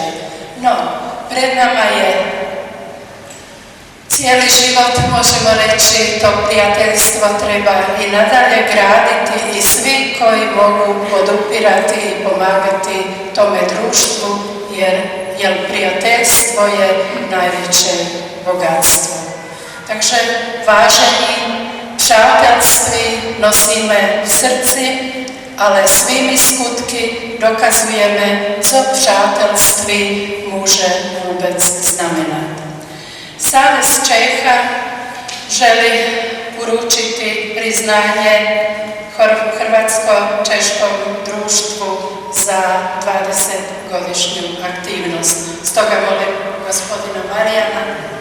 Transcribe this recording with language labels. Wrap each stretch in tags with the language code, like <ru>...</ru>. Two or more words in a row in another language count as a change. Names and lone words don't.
<hr>No, pred nama je cijeli život, možemo reći, to prijateljstvo treba i nadalje graditi i svi koji mogu podupirati i pomagati tome društvu, jer prijateljstvo je najveće bogatstvo.</hr> <cs>Takže vážení přátelství nosíme v srdci, ale svými skutky dokazujeme, co přátelství může vůbec znamenat.</cs> <hr>Savez Čeha želi uručiti priznanje Hrvatsko-češkom društvu za 20-godišnju aktivnost. Stoga molim gospodina Marijana.</hr>